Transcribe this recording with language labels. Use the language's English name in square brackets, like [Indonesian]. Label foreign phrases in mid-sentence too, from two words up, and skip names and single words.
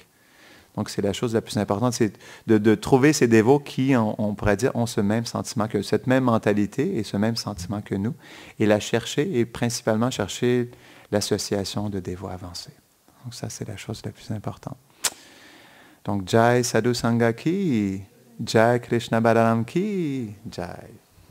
[French] Donc, c'est la chose la plus importante, c'est de trouver ces dévots qui, on pourrait dire, ont ce même sentiment, cette même mentalité et ce même sentiment que nous, et la chercher, et principalement chercher l'association de dévots avancés. Donc, ça, c'est la chose la plus importante. Donc, [Hindi] जय साधु संघ की, जय कृष्ण बलराम की, जय.